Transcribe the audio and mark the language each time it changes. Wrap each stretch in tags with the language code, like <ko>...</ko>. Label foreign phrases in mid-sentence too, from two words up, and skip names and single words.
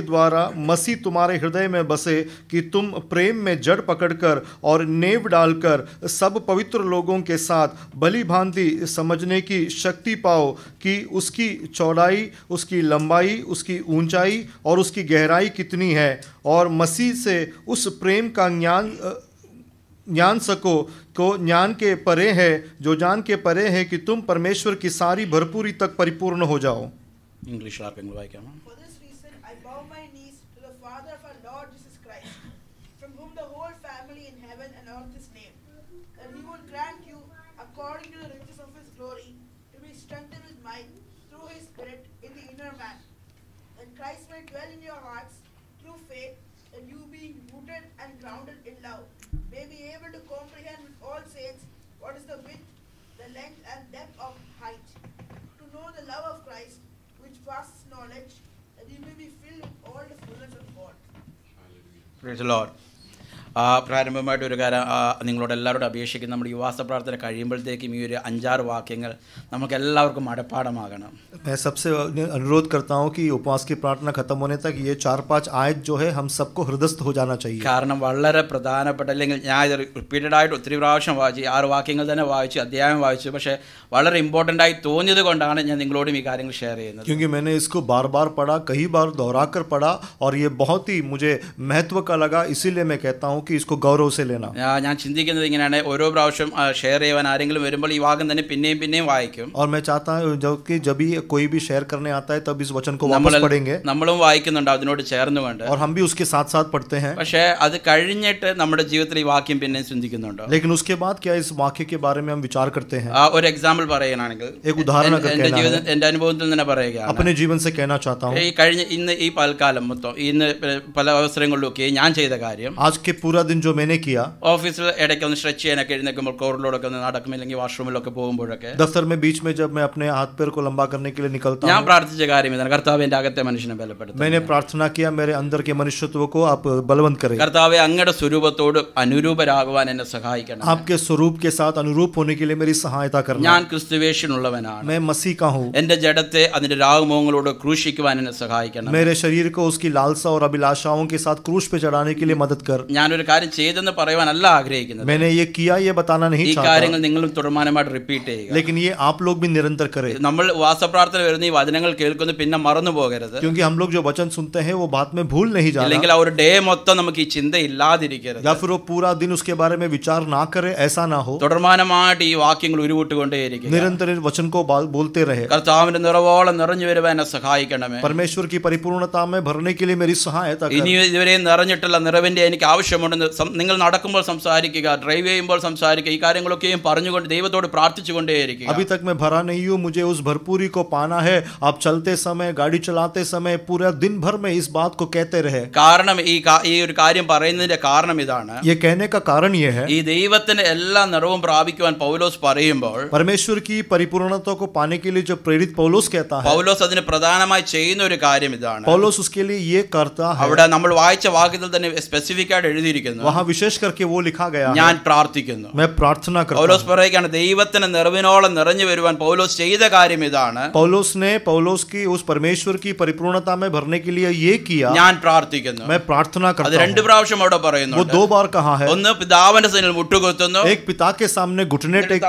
<hi>द्वारा मसीह तुम्हारे हृदय में बसे कि तुम प्रेम में जड़ पकड़कर और नेव डालकर सब पवित्र लोगों के साथ भली भांति समझने की शक्ति पाओ कि उसकी चौड़ाई, उसकी लंबाई, उसकी ऊंचाई और उसकी गहराई कितनी है, और मसीह से उस प्रेम का ज्ञान सको को ज्ञान के परे है, जो जान के परे है कि तुम परमेश्वर की सारी भरपूरी तक परिपूर्ण हो जाओ.</hi> <ml>ഇംഗ്ലീഷ് വാക്യങ്ങൾ</ml> <en>For this reason I bow my knees to the Father of our Lord Jesus Christ, from whom the whole family in heaven and earth is named, that he would grant you, according to the riches of his glory, to be strengthened with might through his Spirit in the inner man, that Christ may dwell in your hearts through faith, that you being rooted and grounded in love may be able to comprehend with all saints what is the width, the length and depth of height, to know the love of Christ which passes knowledge, that you may be filled with all the fullness of God. Praise the Lord.</en> <ml>പ്രാരംഭമായിട്ട് ഒരു കാര്യം നിങ്ങളോട് എല്ലാവരോടും അപേക്ഷിക്കുന്ന നമ്മുടെ യുവാസ പ്രാർത്ഥന കഴിയുമ്പോഴത്തേക്കും ഈ ഒരു 5-6 വാക്യങ്ങൾ നമുക്ക് എല്ലാവർക്കും മടപ്പാടമാകണം.</ml> <hi>मैं सबसे अनुरोध करता हूं कि उपवास की प्रार्थना खत्म होने तक ये 4-5 आयत जो है हम सबको हृदयस्थ हो जाना चाहिए.</hi> <ml>കാരണം വളരെ പ്രധാനപ്പെട്ട, അല്ലെങ്കിൽ ഞാൻ ഇത് റിപ്പീറ്റഡ് ആയിട്ട് ഒത്തിരി പ്രാവശ്യം വായിച്ചു, 6 വാക്യങ്ങൾ തന്നെ വായിച്ചു, അധ്യായം വായിച്ചു, പക്ഷേ വളരെ ഇമ്പോർട്ടൻ്റ് ആയി തോന്നിയത് കൊണ്ടാണ് ഞാൻ നിങ്ങളോടും ഈ കാര്യങ്ങൾ ഷെയർ ചെയ്യുന്നത്.</ml> <hi>क्योंकि मैंने इसको बार बार पढ़ा, कई बार दोहरा कर पढ़ा और ये बहुत ही मुझे महत्व का लगा, इसीलिए मैं कहता हूँ कि इसको गौरव से लेना।</hi> <ml>ഞാൻ ചിന്തിക്കുന്നത് ഇങ്ങനെയാണ്, ഓരോ പ്രാവശ്യം ഷെയർ ചെയ്യുവാൻ ആരെങ്കിലും വരുമ്പോൾ ഈ വാക്യം തന്നെ പിന്നെയും പിന്നെയും വായിക്കും.</ml> <hi>और मैं चाहता हूँ जब भी कोई भी शेयर करने आता है तब इस वचन को वापस पढ़ेंगे,</hi> <ml>നമ്മളും വായിക്കുന്നുണ്ട് അതിനോട് ചേർന്നുകൊണ്ട്.</ml> <hi>और हम भी उसके साथ साथ पढ़ते हैं.</hi> <ml>പക്ഷേ അത് കഴിഞ്ഞിട്ട് നമ്മുടെ ജീവിതത്തിൽ ഈ വാക്യം പിന്നെയും ചിന്തിക്കുന്നുണ്ടോ?</ml> <hi>लेकिन उसके बाद क्या इस वाक्य के बारे में हम विचार करते हैं?</hi> <ml>ഒരു എക്സാമ്പിൾ പറയുകയാണെങ്കിൽ,</ml> <hi>एक उदाहरण अगर कहना है,</hi> <ml>എന്റെ അനുഭവത്തിൽ തന്നെ പറയുകയാണ്,</ml> <hi>अपने जीवन से कहना चाहता हूँ.</hi> <ml>ഈ കഴിഞ്ഞ ഇന്ന് ഈ പൽക്കാലം മൊത്തം ഇന്ന് പല അവസരങ്ങളിലൊക്കെ ഞാൻ ചെയ്ത കാര്യം,</ml> <hi>आज के पूरा दिन जो मैंने किया,</hi> <ml>ഓഫീസിൽ ഇടയ്ക്ക് ഒന്ന് സ്ട്രെച്ച് ചെയ്യാനൊക്കെ എഴുന്നേൽക്കുമ്പോൾ കോറിലൂടെ ഒന്ന് നടക്കും, അല്ലെങ്കിൽ വാഷ്റൂമിലൊക്കെ പോകുമ്പോഴൊക്കെ</ml> <hi>दफ्तर में बीच में जब मैं अपने हाथ पैर को लंबा करने के लिए निकलता</hi> <ml>ഞാൻ</ml> <hi>हूँ,</hi> <ml>പ്രാർത്ഥിച്ച കാര്യം ഇതാണ്, കർത്താവേ എൻ്റെ അകത്തെ മനുഷ്യനെ ബലപ്പെടുത്തുക.</ml> <hi>मैंने प्रार्थना किया मेरे अंदर के मनुष्यत्व को आप बलवंत करें.</hi> <ml>കർത്താവേ അങ്ങയുടെ സ്വരൂപത്തോട് അനുരൂപരാകുവാൻ എന്നെ സഹായിക്കണം.</ml> <hi>आपके स्वरूप के साथ अनुरूप होने के लिए मेरी सहायता करना.</hi> <ml>ഞാൻ ക്രിസ്തുവേഷനുള്ളവനാണ്.</ml> <hi>मैं मसीह का हूँ.</hi> <ml>എന്റെ ജഡത്തെ അതിന്റെ രാഗമോഹങ്ങളോട് ക്രൂശിക്കുവാൻ എന്നെ സഹായിക്കണം.</ml> <hi>मेरे शरीर को उसकी लालसा और अभिलाषाओं के साथ क्रूश पे चढ़ाने के लिए मदद कर.</hi> <ml>ഞാനൊരു കാര്യം ചെയ്തെന്ന് പറയുവാനല്ല ആഗ്രഹിക്കുന്നത്,</ml> <hi>मैंने ये किया ये बताना नहीं</hi> <ml>ഈ</ml> <hi>चाहता,</hi> <ml>കാര്യങ്ങൾ നിങ്ങളും തുടർമാനമായിട്ട് റിപ്പീറ്റ് ചെയ്യുക.</ml> <hi>लेकिन ये आप लोग भी निरंतर करें,</hi> <ml>നമ്മൾ വാസപ്രാർത്ഥന വരുന്ന ഈ വചനങ്ങൾ കേൾക്കുന്നു പിന്നെ മറന്നു പോകരുത്.</ml> <hi>क्योंकि हम लोग जो वचन सुनते हैं वो बात में भूल नहीं जाना,</hi> <ml>അല്ലെങ്കിൽ ആ ഒരു ഡേ മൊത്തം നമുക്ക് ഈ ചിന്ത ഇല്ലാതിരിക്കരുത്.</ml> <hi>या फिर वो पूरा दिन उसके बारे में विचार ना करे, ऐसा ना हो.</hi> <ml>തുടർമാനമായിട്ട് ഈ വാക്യങ്ങൾ ഉരുവിട്ടുകൊണ്ടേയിരിക്കുക.</ml> <hi>निरंतर इस वचन को बोलते रहे.</hi> <ml>കർത്താവിന്റെ നിറവോളം നിറഞ്ഞു വരുവാൻ എന്നെ സഹായിക്കണമേ.</ml> <hi>परमेश्वर की परिपूर्णता में भरने के लिए मेरी सहायता कर.</hi> <ml>ഇനി ഇതുവരെയും നിറഞ്ഞിട്ടുള്ള നിറവിന്റെ എനിക്ക് ആവശ്യമുണ്ടെന്ന് നിങ്ങൾ നടക്കുമ്പോൾ സംസാരിക്കുക, ഡ്രൈവ് ചെയ്യുമ്പോൾ സംസാരിക്കുക, ഈ കാര്യങ്ങളൊക്കെയും പറഞ്ഞുകൊണ്ട് ദൈവത്തോട് പ്രാർത്ഥിച്ചുകൊണ്ടേയിരിക്കുക.</ml> <hi>अभी तक मैं भरा नहीं हूँ, मुझे उस भरपूरी को पाना है. आप चलते समय, गाड़ी चलाते समय, पूरा दिन भर में इस बात को कहते रहे.</hi> <ml>കാരണം ഈ ഒരു കാര്യം പറയുന്നതിന്റെ കാരണം ഇതാണ്,</ml> <hi>ये कहने का कारण ये है,</hi> <ml>ഈ ദൈവത്തിന്റെ എല്ലാ നിറവും പ്രാപിക്കുവാൻ പൗലോസ് പറയുമ്പോൾ,</ml> <hi>परमेश्वर की परिपूर्णता को पाने के लिए जब प्रेरित पौलुस कहता है,</hi> <ml>പൗലോസ് അതിന് പ്രധാനമായി ചെയ്യുന്ന ഒരു കാര്യം ഇതാണ്.</ml> <hi>पौलुस उसके लिए ये करता है.</hi> <ml>അവിടെ നമ്മൾ വായിച്ച വാക്യത്തിൽ തന്നെ സ്പെസിഫിക് ആയിട്ട് എഴുതിയിരിക്കുന്നു,</ml> <hi>वहाँ विशेष करके वो लिखा गया</hi> <ml>ഞാൻ</ml> <hi>है,</hi> <ml>പ്രാർത്ഥിക്കുന്നു.</ml> <hi>मैं प्रार्थना करता</hi> <ml>പൗലോസ്</ml> <hi>हूँ.</hi> <ml>പറയുകയാണ്, ദൈവത്തിന്റെ നിറവിനോളം നിറഞ്ഞു വരുവാൻ പൗലോസ് ചെയ്ത കാര്യം ഇതാണ്,</ml> <hi>पौलुस की उस परमेश्वर की परिपूर्णता में भरने के लिए ये किया,</hi> <ml>ഞാൻ പ്രാർത്ഥിക്കുന്നു.</ml> <hi>मैं प्रार्थना</hi> <ml>അത്</ml> <hi>करता</hi> <ml>രണ്ട്</ml> <hi>हूँ.</hi> <ml>പ്രാവശ്യം അവിടെ</ml> <hi>वो</hi> <ml>പറയുന്നു.</ml> <hi>2 बार कहा है.</hi> <ml>ഒന്ന് പിതാവിന്റെ സന്നിധിയിൽ മുട്ടുകുത്തുന്നു,</ml> <hi>एक पिता के सामने घुटने टेकता</hi>